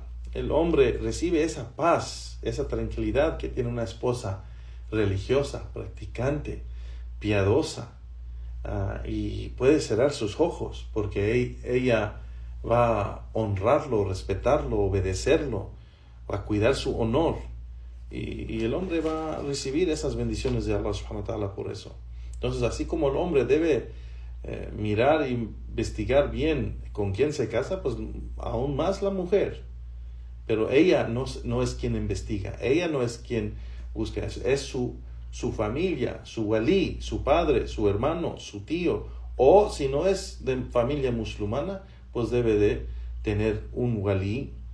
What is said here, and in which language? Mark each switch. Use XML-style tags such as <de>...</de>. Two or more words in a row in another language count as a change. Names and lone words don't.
<es>El hombre recibe esa paz, esa tranquilidad que tiene una esposa religiosa, practicante, piadosa, y puede cerrar sus ojos porque ella va a honrarlo, respetarlo, obedecerlo, va a cuidar su honor, y el hombre va a recibir esas bendiciones de</es> <ar>الله سبحانه وتعالى</ar> <es>por eso. Entonces, así como el hombre debe mirar e investigar bien con quién se casa, pues aún más la mujer. Pero ella no es quien investiga, ella no es quien busca, es su familia, su walí, su padre, su hermano, su tío, o si no es de familia musulmana, pues debe de tener un walí</es>